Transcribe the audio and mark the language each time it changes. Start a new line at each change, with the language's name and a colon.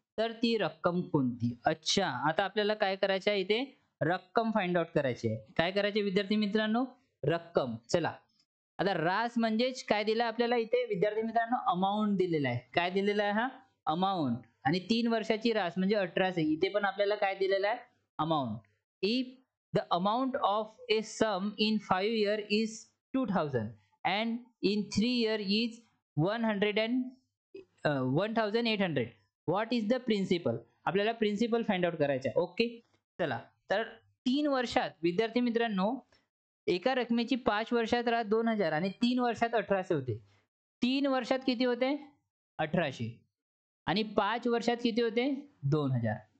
Marathi: तर ती रक्कम कोणती? अच्छा. आता आपल्याला काय करायचं आहे? इथे रक्कम फाइंड आउट करायची आहे. काय करायचे विद्यार्थी मित्रांनो? रक्कम. चला. आता रास म्हणजेच काय दिलं आपल्याला इथे विद्यार्थी मित्रांनो? अमाउंट दिलेला आहे. काय दिलेला आहे? हा अमाउंट. आणि 3 वर्षाची रास म्हणजे 1,800. इथे पण आपल्याला काय दिलेलं आहे? Amount.
English: If the amount of a sum in 5 years is 2,000 and in 3 years is 1,800. What is the principal?
Marathi: आपल्याला प्रिन्सिपल फाइंड आउट करायचा आहे. ओके. चला. तर 3 वर्षात विद्यार्थी मित्रांनो एका रकमेची 5 वर्षात रास 2,000 आणि 3 वर्षात 1,800 होते. 3 वर्षात किती होते? 1800 आणि 5 वर्षात किती होते? 2000.